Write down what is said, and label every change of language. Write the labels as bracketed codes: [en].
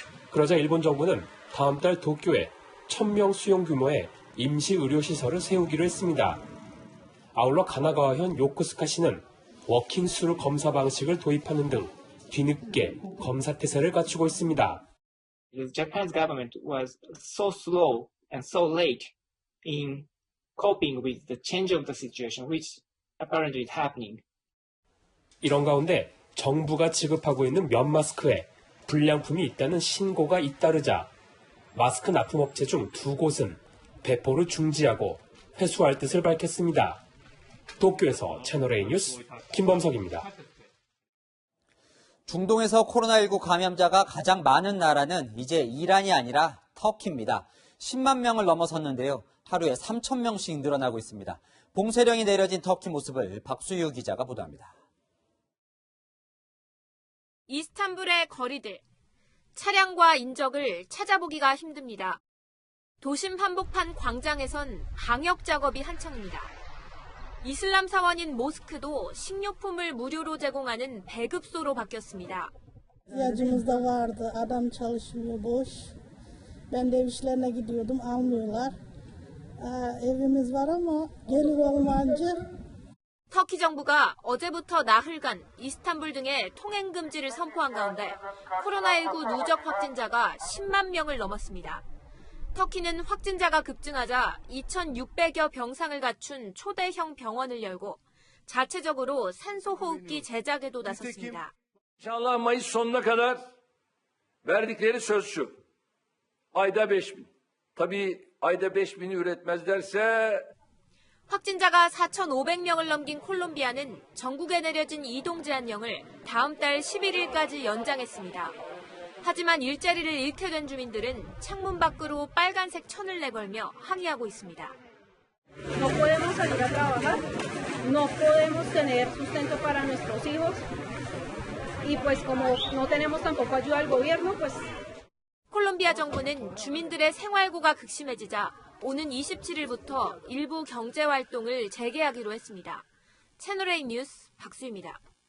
[ko] 그러자 일본 정부는 다음 달 도쿄에 1000명 수용 규모의 임시 의료시설을 세우기로 했습니다. 아울러 가나가와현 요코스카시는 워킹스루 검사 방식을 도입하는 등 뒤늦게 검사 태세를 갖추고 있습니다. [en] Japan's government was so slow and so late in coping with the change of the situation, which apparently is happening. [ko] 이런 가운데 정부가 지급하고 있는 면 마스크에 불량품이 있다는 신고가 잇따르자 마스크 납품업체 중 2곳은 배포를 중지하고 회수할 뜻을 밝혔습니다. 도쿄에서 채널A 뉴스 김범석입니다. 중동에서 코로나19 감염자가 가장 많은 나라는 이제 이란이 아니라 터키입니다. 10만 명을 넘어섰는데요. 하루에 3천 명씩 늘어나고 있습니다. 봉쇄령이 내려진 터키 모습을 박수유 기자가 보도합니다. 이스탄불의 거리들. 차량과 인적을 찾아보기가 힘듭니다. 도심 한복판 광장에선 방역 작업이 한창입니다. 이슬람 사원인 모스크도 식료품을 무료로 제공하는 배급소로 바뀌었습니다. [tr] İhtiyacımız da vardı. Adam çalışmıyor boş. Ben de ev işlerine gidiyordum, almıyorlar. Evimiz var ama gelir olmayınca. [ko] 터키 정부가 어제부터 나흘간 이스탄불 등의 통행 금지를 선포한 가운데 코로나19 누적 확진자가 10만 명을 넘었습니다. 터키는 확진자가 급증하자 2,600여 병상을 갖춘 초대형 병원을 열고 자체적으로 산소호흡기 제작에도 나섰습니다. [tr] İnşallah Mayıs sonuna kadar Verdikleri söz şu. Ayda 5.000. Tabii ayda 5.000'i üretmezlerse [ko] 확진자가 4,500명을 넘긴 콜롬비아는 전국에 내려진 이동 제한령을 다음 달 11일까지 연장했습니다. 하지만 일자리를 잃게 된 주민들은 창문 밖으로 빨간색 천을 내걸며 항의하고 있습니다. [es] No podemos salir a trabajar, no podemos tener sustento para nuestros hijos y pues como no tenemos tampoco ayuda del gobierno, pues [ko] 콜롬비아 정부는 주민들의 생활고가 극심해지자 오는 27일부터 일부 경제활동을 재개하기로 했습니다. 채널A 뉴스 박수입니다.